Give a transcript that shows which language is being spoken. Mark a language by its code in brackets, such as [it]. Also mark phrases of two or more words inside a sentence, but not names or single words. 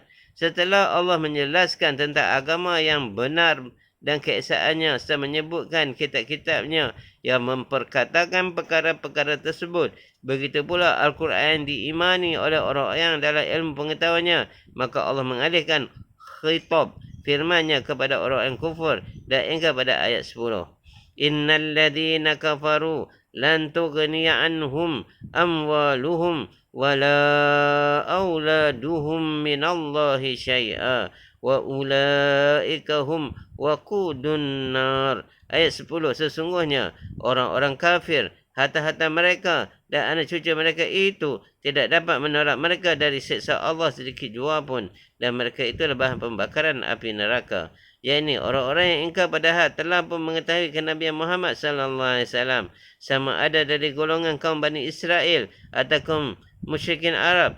[ms] Setelah Allah menjelaskan tentang agama yang benar dan keesaannya serta menyebutkan kitab-kitabnya yang memperkatakan perkara-perkara tersebut, begitu pula Al-Quran diimani oleh orang yang dalam ilmu pengetahuannya, maka Allah mengalihkan khitab firman-Nya kepada orang yang kufur dan hingga pada ayat 10. [ar] إن الذين كفروا لن تغني عنهم أموالهم ولا أولادهم من الله شيئا وأولئك هم وقود النار. [ms] Ayat 10. Sesungguhnya orang-orang kafir, harta-harta mereka dan anak cucu mereka itu tidak dapat menolak mereka dari siksa Allah sedikit jua pun, dan mereka itu adalah bahan pembakaran api neraka. Yakni orang-orang yang ingkar pada had telah pun mengetahui kenabian Muhammad [ar] صلى الله عليه وسلم, [ms] sama ada dari golongan kaum Bani Israel atau kaum musyrikin Arab.